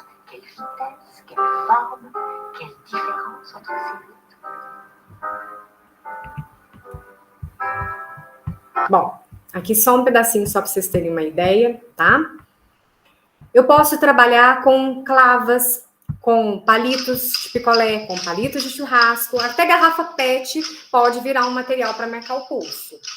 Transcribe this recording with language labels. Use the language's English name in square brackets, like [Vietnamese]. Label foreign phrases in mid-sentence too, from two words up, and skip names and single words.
[French] Quelle vitesse? Quelle forme? Quelle différence entre ces rythmes? [Portuguese] Bom, aqui só um pedacinho só para vocês terem uma ideia, tá? Eu posso trabalhar com clavas, com palitos de picolé, com palitos de churrasco, até garrafa PET pode virar um material para marcar o pulso.